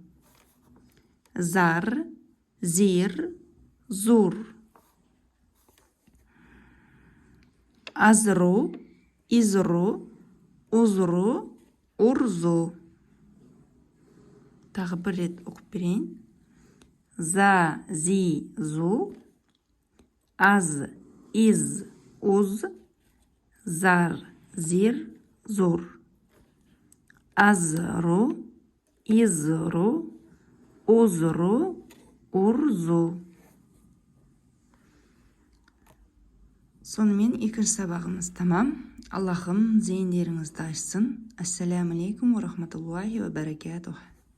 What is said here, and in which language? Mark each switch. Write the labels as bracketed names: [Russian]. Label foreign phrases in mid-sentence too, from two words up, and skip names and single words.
[Kazakh] Зар, зир, зур. Азру, изру, узру, урзу. Тағы бір рет оқып берейін. За, зи, зу. Az, из, уз. Зар, зир, зур. Азру, изру, узру, урзу. Сонымен екінші сабағымыз тамам. Аллахым зейіндеріңізді ашсын. [Arabic] السلام عليكم ورحمة الله وبركاته.